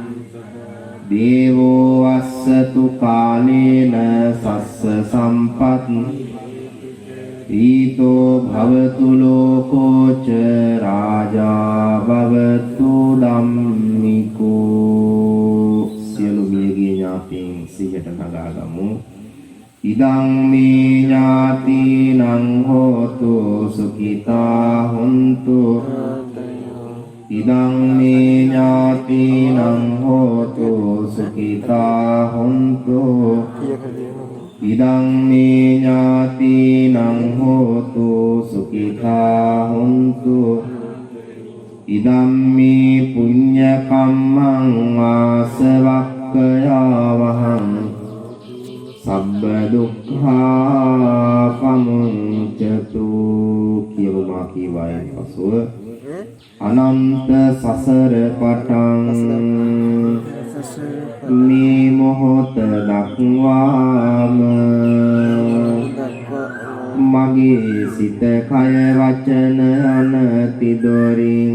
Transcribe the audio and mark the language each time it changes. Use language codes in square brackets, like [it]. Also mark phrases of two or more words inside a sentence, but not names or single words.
[pi] දේවෝ අස්සතු කාලේන සස්ස සම්පත් ඊතෝ භවතු ලෝකෝ ච රාජා භවතු ධම්මිකෝ. [si] සියලු මියගිය ඥාතීන් සිහියට නගාගමු. [pi] ඉදං මේ ඥාතිනං හෝතු සුඛිතා හොන්තු ඉදං මේ ඥාතිනං හෝතු සුඛිතා හොන්තු ඉදං මේ ඥාතිනං හෝතු සුඛිතා හොන්තු ඉදං මේ පුඤ්ඤ කම්මං ආසවක්ඛයාවහං සබ්බ දුක්ඛා පමුච්චතු. [si] කියවමා කීවායින් පසුව අනන්ත සසර පටන් මේ මොහොත දක්වාම මගේ සිත කය වචන අනති දොරින්